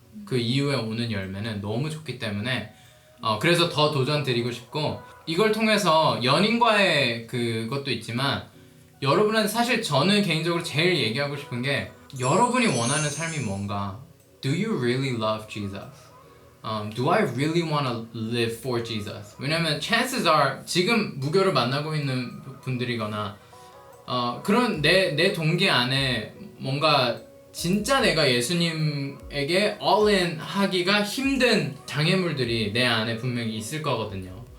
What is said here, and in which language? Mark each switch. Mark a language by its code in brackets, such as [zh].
[ko] 그 이후에 오는 열매는 너무 좋기 때문에 그래서 더 도전 드리고 싶고 이걸 통해서 연인과의 그것도 있지만 여러분은 사실 저는 개인적으로 제일 얘기하고 싶은 게 여러분이 원하는 삶이 뭔가 [en] Do you really love Jesus? Do I really want to live for Jesus? [ko] 왜냐면 [en] chances are [ko] 지금 무교를 만나고 있는 분들이거나 그런 내 동기 안에 뭔가 진짜 내가 예수님에게 all in 하기가 힘든 장애물들이 내 안에 분명히 있을 거거든요.